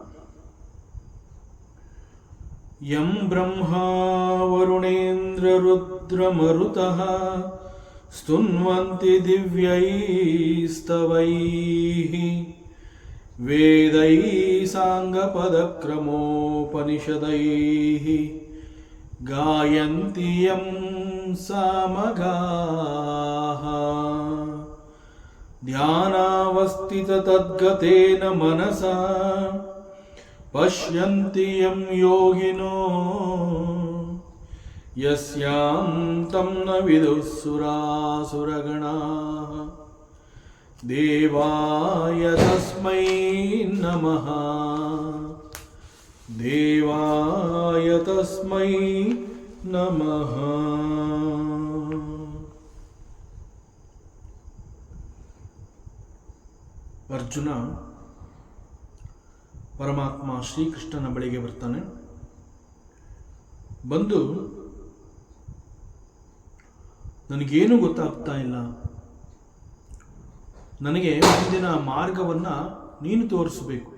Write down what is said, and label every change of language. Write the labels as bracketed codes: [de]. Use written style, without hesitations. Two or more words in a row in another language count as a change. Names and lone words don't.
[sa] ಯಂ ಬ್ರಹ್ಮಾ ವರುಣೇಂದ್ರ ರುದ್ರಮರುತಃ ಸ್ತುನ್ವಂತಿ ದಿವ್ಯೈಸ್ತವೈಃ ವೇದೈಃ ಸಾಂಗಪದಕ್ರಮೋಪನಿಷದೈಃ ಗಾಯಂತಿ ಯಂ ಸಾಮಗಾಃ ಧ್ಯಾನಾವಸ್ಥಿತತದ್ಗತೇನ ಮನಸಾ ಪಶ್ಯಂತಿ ಯಂ ಯೋಗಿನೋ ಯಸ್ಯಾಂ ತಂ ನ ವಿದುಃ ಸುರಾಸುರಗಣಾಃ ದೇವಾಯ ತಸ್ಮೈ ನಮಃ ದೇವಾಯ ತಸ್ಮೈ ನಮಃ. [kn] ಅರ್ಜುನ ಪರಮಾತ್ಮ ಶ್ರೀಕೃಷ್ಣನ ಬಳಿಗೆ ಬರ್ತಾನೆ. ಬಂದು, ನನಗೇನು ಗೊತ್ತಾಗ್ತಾ ಇಲ್ಲ, ನನಗೆ ಮುಂದಿನ ಮಾರ್ಗವನ್ನು ನೀನು ತೋರಿಸಬೇಕು.